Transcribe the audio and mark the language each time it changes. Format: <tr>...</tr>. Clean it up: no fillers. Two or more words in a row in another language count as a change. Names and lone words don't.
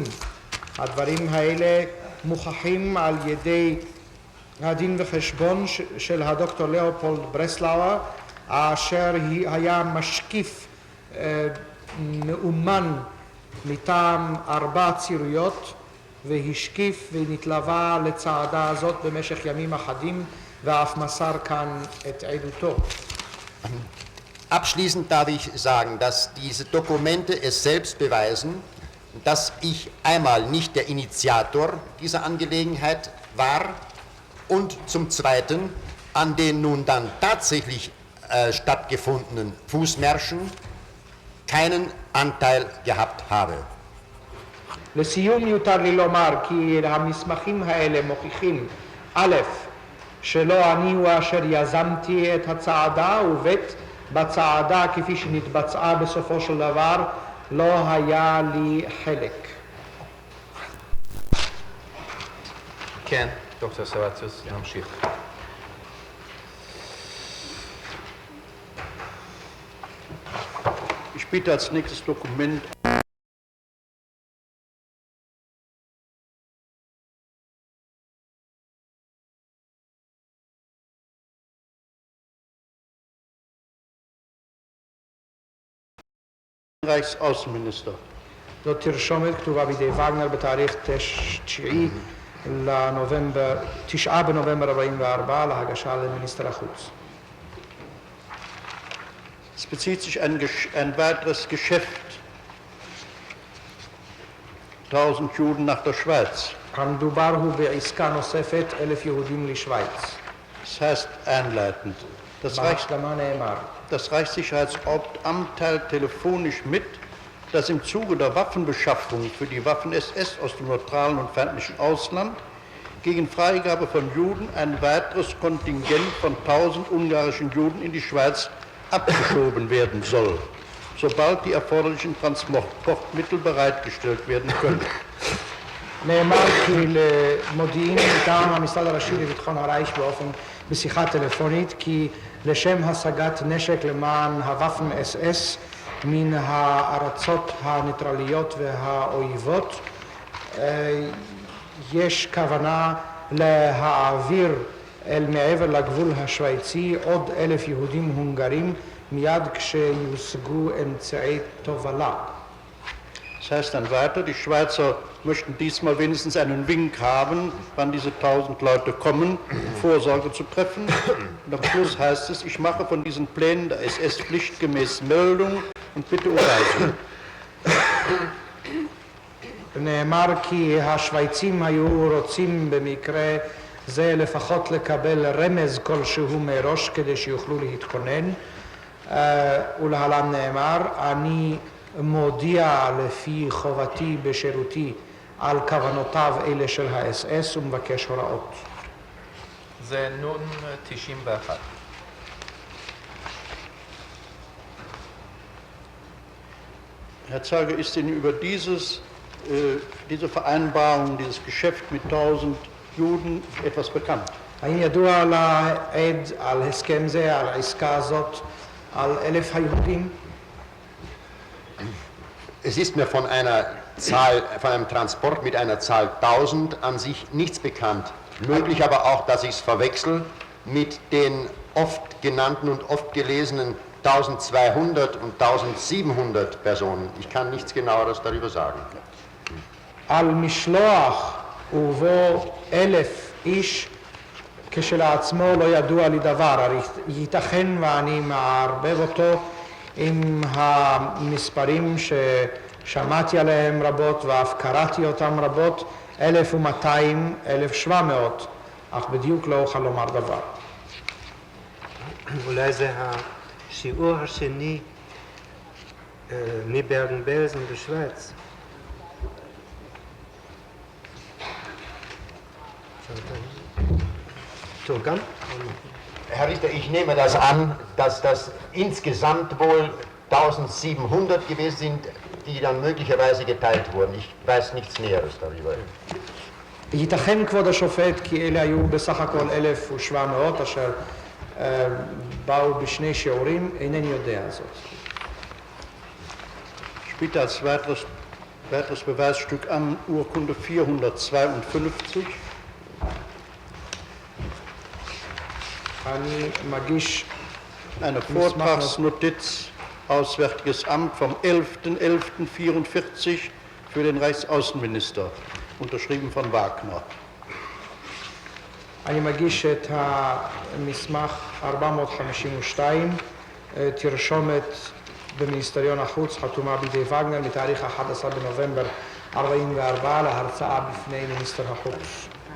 <he>הדברים האלה מוכחים על ידי הדין וחשבון של הדוקטור לאופולד ברסלאואר, אשר היה משקיף מאומן מטעם 4 צירויות והשקיף ונתלווה לצעדה הזאת במשך ימים אחדים ואף מסר כאן את עדותו.</he> <de>Abschließend darf ich sagen, dass diese Dokumente es selbst beweisen, dass ich einmal nicht der Initiator dieser Angelegenheit war und zum Zweiten an den nun dann tatsächlich stattgefundenen Fußmärschen keinen Anteil gehabt habe.</de> <he>לסיום יותר לי לומר כי המסמכים האלה מוכיחים א', שלא אני הוא אשר יזמתי את הצעדה, וב', בצעדה כפי שנתבצעה בסופו של דבר לא היה לי חלק. כן, דוקטור סלבציוס, נמשיך.</he> <de>Ich bitte als nächstes Dokument Reichsaußenminister.</de> <he>זאת תרשומת כתובה בידי וגנר בתאריך 9 בנובמבר 44 להגשה למיניסטר החוץ.</he> <de>Es bezieht sich ein weiteres Geschäft. 1000 Juden nach der Schweiz.</de> <he>המדובר הוא בעסקה נוספת 1,000 יהודים לשוויץ.</he> <de>Das heißt einleitend.</de> <he>בהשלמה נאמר.</he> <de>Das Reichssicherheitsamt teilt telefonisch mit, dass im Zuge der Waffenbeschaffung für die Waffen-SS aus dem neutralen und feindlichen Ausland gegen Freigabe von Juden ein weiteres Kontingent von 1000 ungarischen Juden in die Schweiz abgeschoben werden soll, sobald die erforderlichen Transportmittel bereitgestellt werden können.</de> <he>נאמר כי למודיעין מטעם המשרד הראשי לביטחון הרייך בשיחה טלפונית כי לשם השגת נשק למען הוואפן אס-אס מן הארצות הניטרליות והאויבות יש כוונה להעביר אל מעבר לגבול השוויצי עוד 1,000 יהודים הונגרים מיד כשיושגו אמצעי תובלה.</he> <de>Das heißt dann weiter, die Schweizer möchten diesmal wenigstens einen Wink haben, wann diese 1000 Leute kommen, um Vorsorge zu treffen. Und am Schluss heißt es, ich mache von diesen Plänen der SS pflichtgemäß Meldung und bitte um Weisung.</de> <he>נאמר כי השוויצים היו רוצים במקרה זה לפחות לקבל רמז כלשהו מראש כדי שיוכלו להתכונן ולהלן נאמר אני מודיע לפי חובתי בשירותי על כוונותיו אלה של האס-אס ומבקש הוראות. זה נון 91.</he> <de>Herr Zeuge, ist Ihnen über diese Vereinbarung, dieses Geschäft mit 1000 Juden etwas bekannt?</de> <he>האם ידוע לעד על הסכם זה, על העסקה הזאת, על 1,000 היהודים?</he> <de>Es ist mir von einem Transport mit einer Zahl 1000 an sich nichts bekannt. Möglich aber auch, dass ich es verwechsel mit den oft genannten und oft gelesenen 1200 und 1700 Personen. Ich kann nichts genaueres darüber sagen.</de> <he>על משלוח ובו 1,000 איש כשלעצמו לא ידוע לי דבר, ייתכן ואני מערבב אותו עם המספרים ששמעתי עליהם רבות ואף קראתי אותם רבות, 1,200, 1,700, אך בדיוק לא אוכל לומר דבר. אולי זה השיעור השני מברגן-בלזן בשוויץ. תורגם?</he> <de>Herr Richter, ich nehme das an, dass das insgesamt wohl 1700 gewesen sind, die dann möglicherweise geteilt wurden. Ich weiß nichts Näheres darüber.</de> <he>ייתכן כבוד השופט כי אלה היו בסך הכל 1,700 אשר באו בשני שיעורים, אינני יודע זאת.</he> <de>Später als weiteres Beweisstück an Urkunde 452.</de> <he>אני מגיש</he> <de>Eine Vortragsnotiz, Auswärtiges Amt vom 11.11.44 für den Reichsaußenminister, unterschrieben von Wagner.</de> <he>אני מגיש את המסמך 452, תרשומת במיניסטריון החוץ, חתומה בידי וגנר, מתאריך 11 בנובמבר 44 להרצאה בפני מיניסטר החוץ.</he>